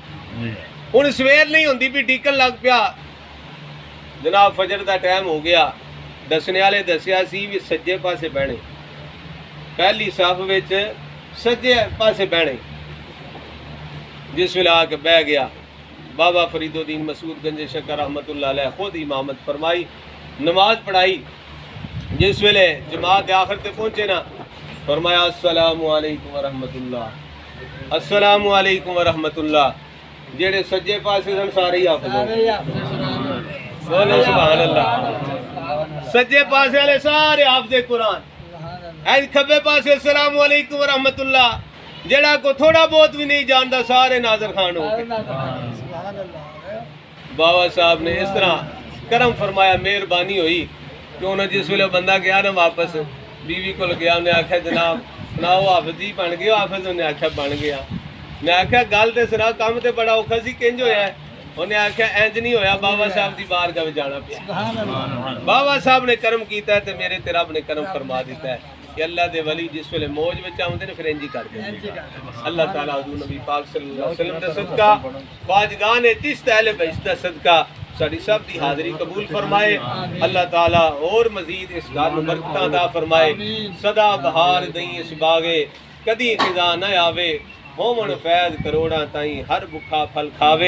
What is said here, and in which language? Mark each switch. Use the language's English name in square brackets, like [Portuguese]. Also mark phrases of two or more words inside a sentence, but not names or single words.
[Punjabi] ہُن سویر نہیں ہوندی وی ڈیکن لگ پیا. [Urdu] جناب فجر کا ٹائم ہو گیا. [Punjabi] دسنے والے دسیا سی وی سجے پاسے بہنے، پہلی صف وچ سجے پاسے بہنے. جس ویلے آکے بہہ گیا، بابا فریدالدین مسعود گنج شکر [Arabic] رحمة الله عليه [Punjabi] خود امامت فرمائی، نماز پڑھائی. جس ویلے جماعت کے آخر تے پہنچے نا، فرمایا [Arabic] السلام عليكم ورحمة الله، السلام عليكم ورحمة الله. [Punjabi] جیہڑے سجے پاسے سن سارے ای حافظ ہو گئے. بولو [Arabic] سبحان الله. [Punjabi] سجے پاسے والے سارے حافظِ قرآن، اے کھبے پاسے [Arabic] السلام عليكم ورحمة الله. [Punjabi] جیہڑا کو تھوڑا بہت وی نہیں جاندا سارے ناظرہ خوان ہو گئے. [Urdu] بابا صاحب نے اس طرح کرم فرمایا، مہربانی ہوئی کہ انہیں جس ویلے بندہ گیا نا واپس بیوی کو گیا، انہیں آکھیا جناب سناؤ حافظ جی بن گئے. [Punjabi] حافظ اوہنے آکھیا بن گیا. میں آکھیا گل تے سنا، کم تے بڑا اوکھا سی، کنج ہویا اے? اوہنے آکھیا انج نہیں ہویا، بابا صاحب کی بارگاہ میں جانا پیا. بابا صاحب نے کرم کیا اے تو میرے تے رب نے کرم فرما دتا اے کہ اللہ دے ولی جس ویلے موج میں آؤندے نے فیر انج ای کر دیندے. اللہ تعالیٰ حضور نبی پاک [Arabic] صلى الله عليه وسلم [Punjabi] دا صدقہ، خواجگانِ چشت اہلِ بہشت دا صدقہ ساڈی سب دی حاضری قبول فرمائے. [Urdu] اللہ تعالیٰ اور مزید اس گھر میں برکتاں عطا فرمائے. [Punjabi] سدا بہار دئی اس باغے، کدی خزاں نہ آوے. ہومن فیض کروڑاں تائیں ہر بھکھا پھل کھاوے.